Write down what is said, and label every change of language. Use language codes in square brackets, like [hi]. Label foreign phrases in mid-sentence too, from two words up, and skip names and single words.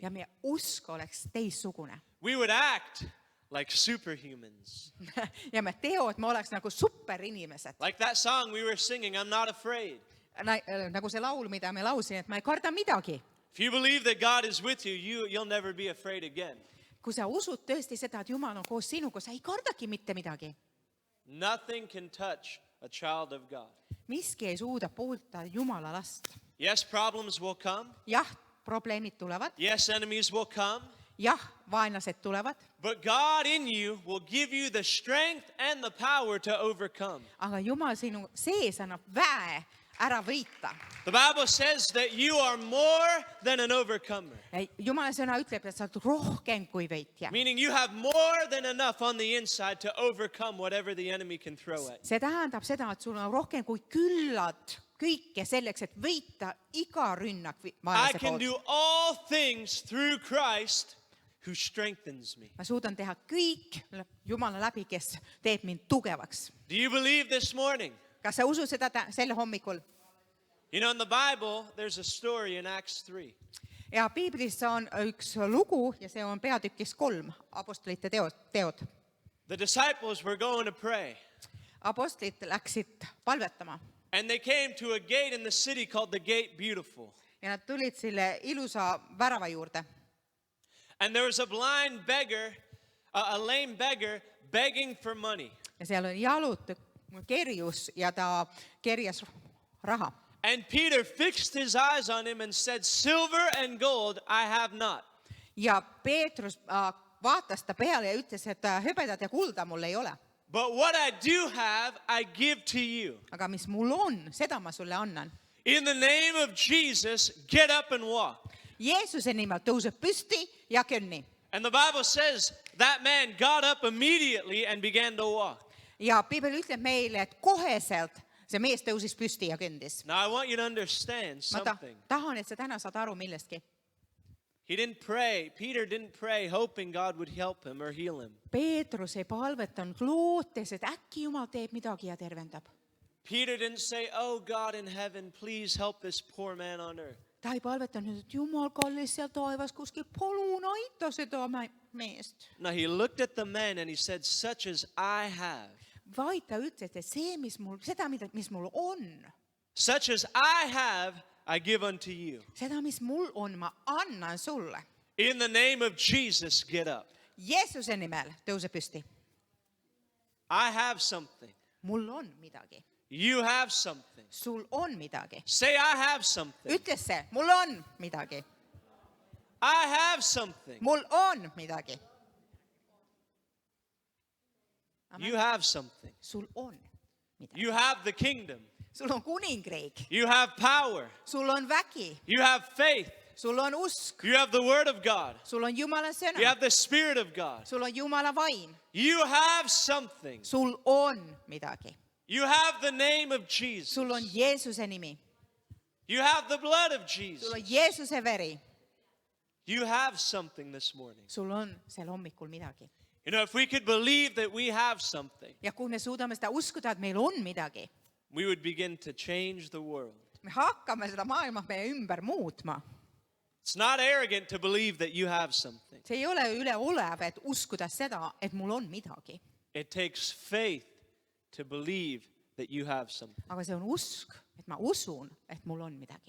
[et] ja meie usk oleks teistsugune. [en] We would act like superhumans. [et] Ja me teod, me oleks nagu superinimesed. [en] Like that song we were singing, I'm not afraid. [et] Nagu see laul, mida me laulsin, et ma ei karda midagi. [en] If you believe that God is with you, you'll never be afraid again. [et] kui sa usud tõesti seda, et Jumal on koos sinuga, sa ei kardagi mitte midagi. [en] Nothing can touch a child of God. [et] Miski ei suuda puudutada Jumala last. [en] Yes, problems will come. [et] Jah, probleemid tulevad. [en] Yes, enemies will come. [et] Jah, vaenlased tulevad. [en] But God in you will give you the strength and the power to overcome. [et] Aga Jumal sinu sees annab väe ära võita. [en] The Bible says that you are more than an overcomer. [et] Jumala sõna ütleb, et sa oled rohkem kui võitja. [en] Meaning you have more than enough on the inside to overcome whatever the enemy can throw at you. [et] See tähendab seda, et sul on rohkem kui küllad kõike selleks, et võita iga rünnak [en] I [et] vaenlase [en] can [et] poolt. [en] do all things through Christ who strengthens me. [et] Ma suudan teha kõik Jumala läbi, kes teeb mind tugevaks. [en] Do you believe this morning? [et] Kas sa usud seda selle hommikul? [en] You know, in the Bible, there's a story in Acts 3. [et] Ja Piiblis on üks lugu ja see on peatükis 3, apostlite teod. [en] The disciples were going to pray, [et] Apostlid läksid palvetama [en] and they came to a gate in the city called the Gate Beautiful. [et] ja nad tulid selle ilusa värava juurde. [en] And there was a blind beggar, a lame beggar, begging for money. [et] Ja seal oli jalut kerjus ja ta kerjas raha. [en] And Peter fixed his eyes on him and said, "Silver and gold I have not. [et] Ja Peetrus vaatas ta peale ja ütles, et hõbedat ja kulda mul ei ole. [en] But what I do have, I give to you. [et] Aga mis mul on, seda ma sulle annan. [en] In the name of Jesus, get up and walk." [et] Jeesuse nimel tõuseb püsti ja kõnni. [en] And the Bible says that man got up immediately and began to walk. [et] Ja Piibel ütleb meile, et koheselt see mees tõusis püsti ja kõndis. [en] Now I want you to understand [et] Ma [en] something. [et] tahan, et sa täna saad aru millestki. [en] He didn't pray. Peter didn't pray hoping God would help him or heal him. [et] Peetrus ei palvetanud lootes, et äkki Jumal teeb midagi ja tervendab. [en] Peter didn't say, "Oh God in heaven, please help this poor man on earth." [et] Ta ei palvetanud, et Jumal kallis seal taevas kuskil, palun aita seda meest. [en] No, he looked at the man and he said, "Such as I have, [et] Vaid ta ütles, et see, mis mul on, [en] such as I have, I give unto you. [et] seda, mis mul on, ma annan sulle. [en] In the name of Jesus, get up." [et] Jeesuse nimel tõuse püsti. [en] I have something. [et] Mul on midagi. [en] You have something. [et] Sul on midagi. [en] Say, "I have something. [et] Ütles see, mul on midagi. [en] I have something." [et] Mul on midagi. [en] You have something. [et] Sul on midagi. [en] You have the kingdom. [et] Sul on kuningriik. [en] You have power. [et] Sul on vägi. [en] You have faith. [et] Sul on usk. [en] You have the word of God. [et] Sul on Jumala [en] You [et] sõna. [en] have the spirit of God. [et] Sul on Jumala vaim. [en] You have something. [et] Sul on midagi. [en] You have the name of Jesus. [et] Sul on Jeesuse nimi. [en] You have the blood of [et] Sul [en] Jesus. [et] on Jeesuse veri. [en] You have something this morning. [et] Sul on seal hommikul midagi. [en] You know, if we could believe that we have something, [et] Ja kui me suudame seda uskuda, et meil on midagi, [en] we would begin to change the world. [et] me hakkame seda maailma meie ümber muutma. [en] It's not arrogant to believe that you have something. [et] See ei ole üleolev, et uskuda seda, et mul on midagi. [en] It takes faith to believe that you have something. [et] Aga see on usk, et ma usun, et mul on midagi.